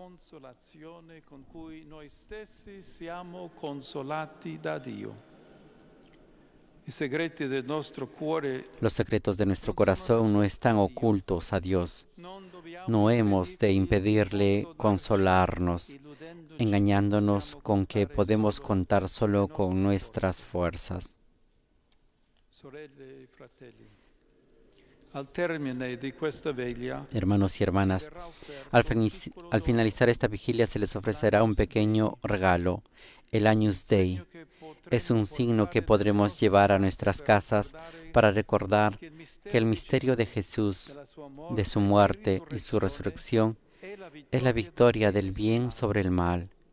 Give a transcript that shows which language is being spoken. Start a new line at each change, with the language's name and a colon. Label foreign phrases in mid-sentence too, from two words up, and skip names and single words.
Spanish: Los secretos de nuestro corazón no están ocultos a Dios. No hemos de impedirle consolarnos, engañándonos con que podemos contar solo con nuestras fuerzas.
Italian: Al termine di questa veglia,
Spanish: Hermanos y hermanas, al finalizar esta vigilia se les ofrecerá un pequeño regalo, el Agnus Dei. Es un signo que podremos llevar a nuestras casas para recordar que el misterio de Jesús, de su muerte y su resurrección, es la victoria del bien sobre el mal.